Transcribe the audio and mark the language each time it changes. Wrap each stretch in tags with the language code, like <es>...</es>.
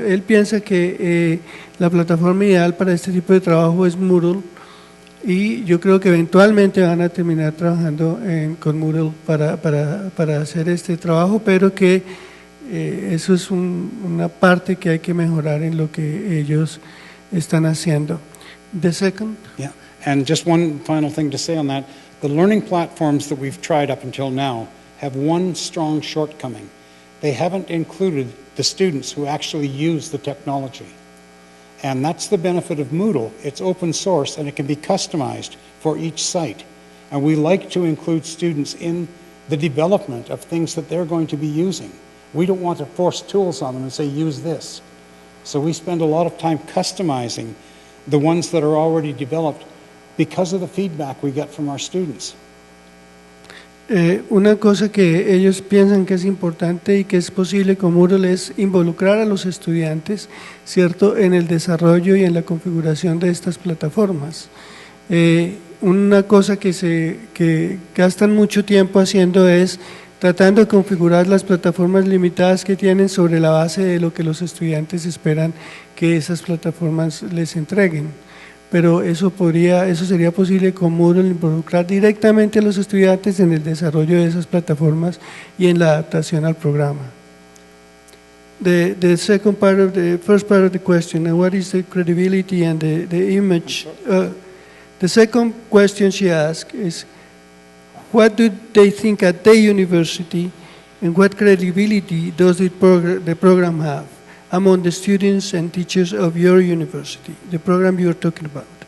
<es>Él piensa que la plataforma ideal para este tipo de trabajo es Moodle, y yo creo que eventualmente van a terminar trabajando con Moodle para hacer este trabajo, pero que eso es una parte que hay que mejorar en lo que ellos están haciendo.</es> <en>The second? Yeah, And just one final thing to say on that, the learning platforms that we've tried up until now have one strong shortcoming. They haven't included the students who actually use the technology. And that's the benefit of Moodle. It's open source and it can be customized for each site. And we like to include students in the development of things that they're going to be using. We don't want to force tools on them and say, use this. So we spend a lot of time customizing the ones that are already developed because of the feedback we get from our students.</en> <es>Una cosa que ellos piensan que es importante y que es posible con Moodle es involucrar a los estudiantes, ¿cierto?, en el desarrollo y en la configuración de estas plataformas. Una cosa que gastan mucho tiempo haciendo es tratando de configurar las plataformas limitadas que tienen sobre la base de lo que los estudiantes esperan que esas plataformas les entreguen. Pero eso sería posible con Moodle, involucrar directamente a los estudiantes en el desarrollo de esas plataformas y en la adaptación al programa.</es> <en>The first part of the question, what is the credibility and the image? The second question she asked is, what do they think at their university and what credibility does the program have among the students and teachers of your university, the program you're talking about?</en>